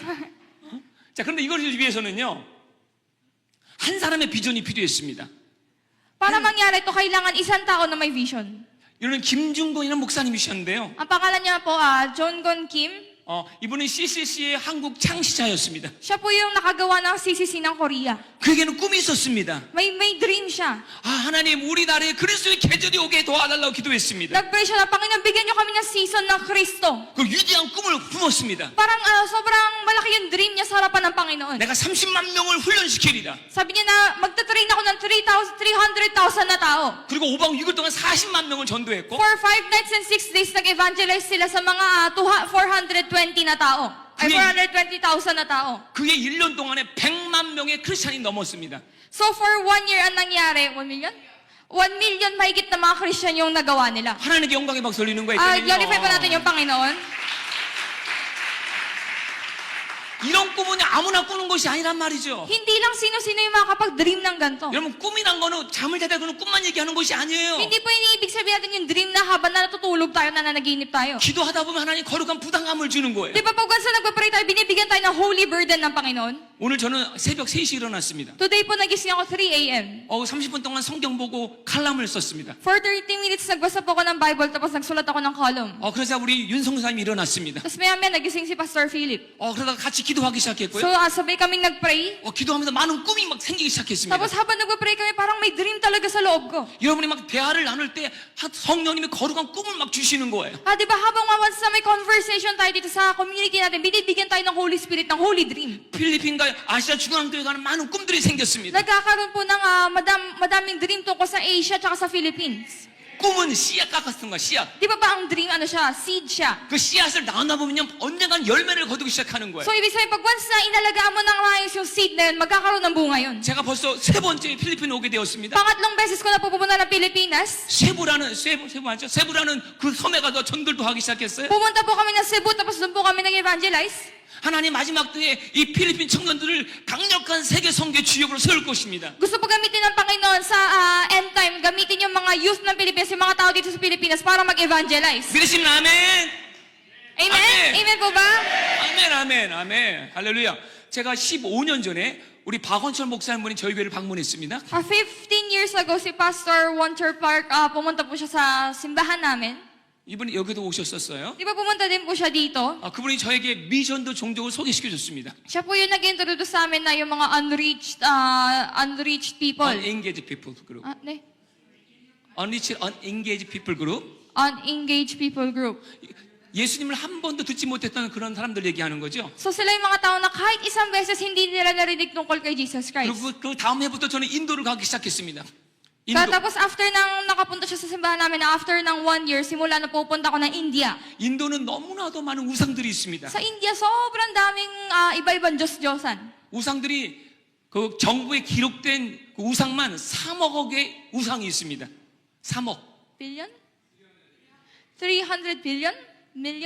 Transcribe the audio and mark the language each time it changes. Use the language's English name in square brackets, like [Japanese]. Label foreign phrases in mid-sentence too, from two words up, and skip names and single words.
[Korean] 자, 그런데 이걸 위해서는요, 한 사람의 비전이 필요했습니다. [Filipino] Para mangyari to, kailangan isang tao na may vision. [Korean] 이분은 김중곤이라는 목사님이셨는데요. [Filipino] Ang pangalan niya po, John Gon Kim. [Korean] 이분은 CCC의 한국 창시자였습니다. [Filipino] Siya po yung nakagawa ng CCC ng Korea. [Korean] 그에게는 꿈이 있었습니다. [Filipino] May dream siya. [Korean] 하나님 우리 나라에 그리스도의 계절이 오게 도와달라고 기도했습니다. [Filipino] Nag-pray siya na, Panginoon, bigyan niyo kami ng season ng Kristo. [Korean] 그 위대한 꿈을 품었습니다. [Filipino] Parang sobrang malaki yung dream niya sa harapan ng Panginoon. [Korean] 내가 30만 명을 훈련시키리라. [Filipino] Sabi niya na magta-train ako ng 300,000 na tao. [Korean] 그리고 5박 6일 동안 40만 명을 전도했고, [English] For 5 nights and 6 days, [Filipino] nag-evangelize sila sa mga 420 na tao. Ay, 420,000 na tao. [Korean] 그게 1년 동안에 100만 명의 크리스찬이 넘었습니다. [English] So for 1 year, [Filipino] ang nangyari, 1 million? 1 million mahigit na mga Christian yung nagawa nila. [Korean] 하나님께 영광의 박수 올리는 거예요. [Filipino] Glorify pa natin yung Panginoon. [Korean] 이런 꿈은 아무나 꾸는 것이 아니란 말이죠. [Filipino] Hindi lang sino-sino yung makakapag-dream ng ganito. [Korean] 여러분, 꿈이란 거는 잠을 자다 그는 꿈만 얘기하는 것이 아니에요. [Filipino] Hindi po iniibig sabihin natin yung dream na habang na natutulog tayo, nananaginip tayo. [Korean] 기도하다 보면 하나님 거룩한 부담감을 주는 거예요. [Filipino] Di ba pag once na nagpa-pray tayo, binibigyan tayo ng [English] holy burden [Filipino] ng Panginoon? [Korean] 오늘 저는 새벽 3시에 일어났습니다. [Filipino] Today po nagising ako 3 a.m. [Korean] 30분 동안 성경 보고 칼럼을 썼습니다. [English] For 30 minutes, [Filipino] nagbasa po ako ng Bible tapos nagsulat ako ng column. [Korean] 그러자 우리 윤성사님이 일어났습니다. [Filipino] Tapos maya-maya nagising si Pastor Philip. [Korean] 그러다가 같이 기도하기 [Filipino] So [Korean] 시작했고요. [Filipino] sabay kaming nag-pray. [Korean] 기도하면서 많은 꿈이 막 생기기 시작했습니다. [Filipino] Tapos habang nagpa-pray kami, parang may dream talaga sa loob ko. [Korean] 여러분이 막 대화를 나눌 때 성령님이 거룩한 꿈을 막 주시는 거예요. [Filipino] Di ba habang once na may conversation tayo dito sa community natin, binibigyan tayo ng Holy Spirit, ng [English] Holy Dream. [Korean] 필리핀과 아시아 중앙교회 가는 많은 꿈들이 생겼습니다. [Filipino] Nagkakaroon po ng madaming dream tungkol sa Asia at sa Philippines. [Korean] 꿈은 씨앗 같은 거야, 씨앗. [Filipino] Di ba ba ang dream, siya, seed siya? [Korean] 그 씨앗을 나눠보면 언젠간 열매를 거두기 시작하는 거예요. [Filipino] So, ibig sabihin, pag once na inalagaan mo ng maayos yung seed na yun, magkakaroon ng bunga yun. [Korean] 제가 벌써 3번째 필리핀 오게 되었습니다. [Filipino] Pangatlong beses ko na pupunta ng Pilipinas. [Korean] 세부 맞죠? 세부라는 그 섬에 가서 전들도 하기 시작했어요. [Filipino] Pumunta po kami ng Cebu, tapos doon po kami nag-evangelize. [Korean] 하나님 마지막 때에 이 필리핀 청년들을 강력한 세계 선교 주역으로 세울 것입니다. [Filipino] Gusto po gamitin ng Panginoon sa [English] end time, [Filipino] gamitin yung mga youth ng Pilipinas, yung mga tao dito sa Pilipinas para mag-evangelize. [Korean] 믿으시면 아멘. [Filipino] Amen? Amen. Amen po ba? [Korean] 아멘. 할렐루야. 제가 15년 전에 우리 박원철 목사님분이 저희 교회를 방문했습니다. [English] 15 years ago, [Filipino] si Pastor Walter Park, pumunta po siya sa simbahan namin. [Korean] 이분이 여기도 오셨었어요. [Filipino] Di ba pumunta din po siya dito? [Korean] 그분이 저에게 미션도 종족을 소개시켜 줬습니다. [Filipino] Siya po yung nag-introduce sa amin na yung mga [English] unreached people. Unengaged people group. [Korean] Ne? [English] Unengaged people group. Unengaged people group. [Korean] 예수님을 한 번도 듣지 못했던 그런 사람들 얘기하는 거죠. [Filipino] So sila yung mga tao na kahit isang beses hindi nila narinig tungkol kay Jesus Christ. [Korean] 그리고 그 다음 해부터 저는 인도를 가기 시작했습니다. 인도. [Filipino] Tapos after nang nakapunta siya sa simbahan namin, after ng 1 year, simula na pupunta ako ng India. [Korean] 인도는 너무나도 많은 우상들이 있습니다. [Filipino] Sa India, sobrang daming iba-ibang Diyos-Diyosan. [Korean] 우상들이 그 정부에 기록된 그 우상만 3억 의 우상이 있습니다. 3억. [English] Billion? 300 billion? Million?